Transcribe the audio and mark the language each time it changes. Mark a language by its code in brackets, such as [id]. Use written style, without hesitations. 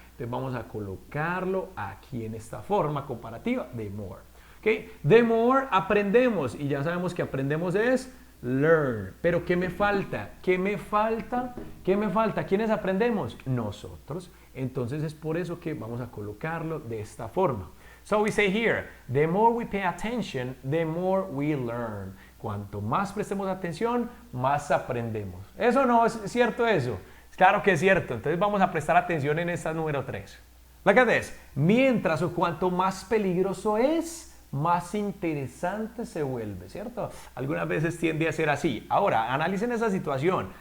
[es] Entonces vamos a colocarlo aquí en esta forma comparativa, [en] the more. ¿Okay? The more [es] aprendemos. Y ya sabemos que aprendemos es learn. Pero ¿qué me falta? ¿Qué me falta? ¿Qué me falta? ¿Quiénes aprendemos? Nosotros. Entonces es por eso que vamos a colocarlo de esta forma. [en] So we say here, the more we pay attention, the more we learn. [es] Cuanto más prestemos atención, más aprendemos. ¿Eso no es cierto eso? Claro que es cierto. Entonces vamos a prestar atención en esta número 3. [en] Look at this. [es] Mientras o cuanto más peligroso es, más interesante se vuelve, ¿cierto? Algunas veces tiende a ser así. Ahora, analicen esa situación.